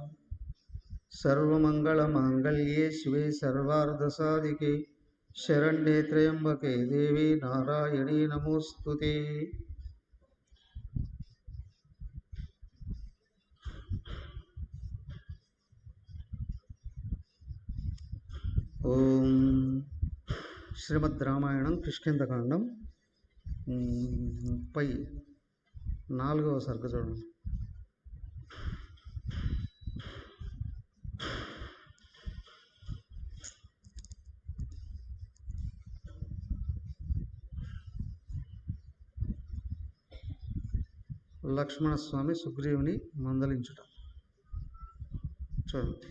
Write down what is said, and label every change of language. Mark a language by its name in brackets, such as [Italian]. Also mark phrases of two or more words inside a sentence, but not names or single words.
[Sanskrit] सर्वमङ्गलमाङ्गल्ये शिवे सर्वार्धसाधिके शरण्ये त्र्यम्बके देवी नारायणी नमोस्तुते। [Telugu] ओम శ్రీమద్ రామాయణం కిష్కింధకాండం 34వ సర్గ చూడండి. లక్ష్మణస్వామి సుగ్రీవుని మందలించుట చూడండి.